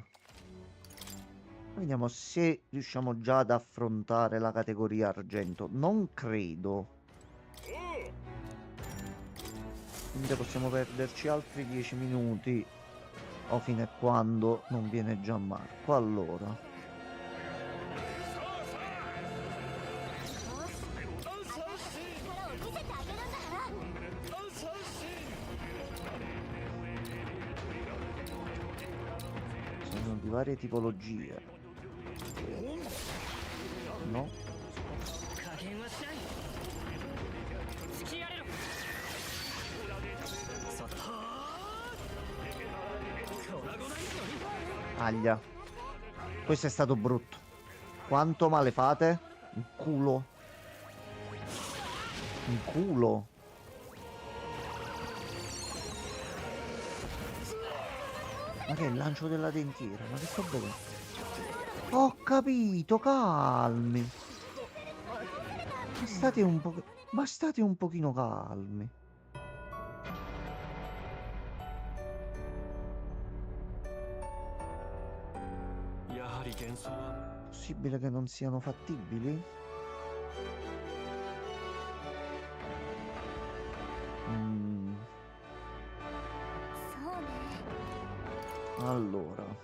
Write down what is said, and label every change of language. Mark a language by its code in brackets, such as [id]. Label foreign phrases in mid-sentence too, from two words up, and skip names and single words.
[it] Vediamo se riusciamo già ad affrontare la categoria argento. Non credo. Quindi possiamo perderci altri 10 minuti. O fino a quando non viene Gianmarco. Allora. [ja] 力を見せてあげるんだから [it] Sono di varie tipologie. No? [ja] 加減はしない付き合えろさっドラゴナイトに [it] Aglia. Questo è stato brutto. Quanto male fate? Il culo. Il culo. Ma che è il lancio della dentiera? Ma che sto vedendo? Ho capito, calmi. Ma state un pochino calmi. Possibile che non siano fattibili? Mm, [ja] そうね [it] allora.